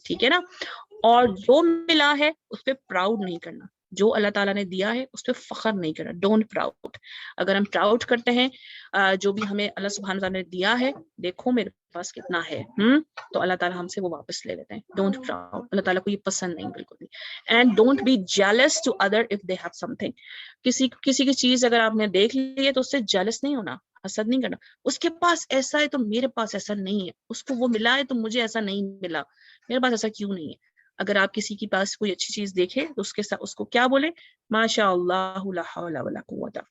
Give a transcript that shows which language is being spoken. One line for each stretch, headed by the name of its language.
Urdu: ٹھیک ہے نا, اور جو ملا ہے اس پہ پراؤڈ نہیں کرنا. جو اللہ تعالیٰ نے دیا ہے اس پہ فخر نہیں کرنا.
English: Don't proud.
Urdu: اگر ہم پراؤڈ کرتے ہیں جو بھی ہمیں اللہ سبحانہ تعالیٰ نے دیا ہے, دیکھو میرے پاس کتنا ہے, تو اللہ تعالیٰ ہم سے وہ واپس لے لیتے ہیں.
English: Don't proud.
Urdu: اللہ تعالیٰ کو یہ پسند نہیں بالکل بھی.
English: And don't be jealous to other if they have something.
Urdu: کسی کی چیز اگر آپ نے دیکھ لی ہے تو اس سے jealous نہیں ہونا, حسد نہیں کرنا. اس کے پاس ایسا ہے تو میرے پاس ایسا نہیں ہے, اس کو وہ ملا ہے تو مجھے ایسا نہیں ملا, میرے پاس ایسا کیوں نہیں ہے. اگر آپ کسی کے پاس کوئی اچھی چیز دیکھے تو اس کے ساتھ اس کو کیا بولے,
Arabic: ماشاء اللہ لا حول ولا قوت.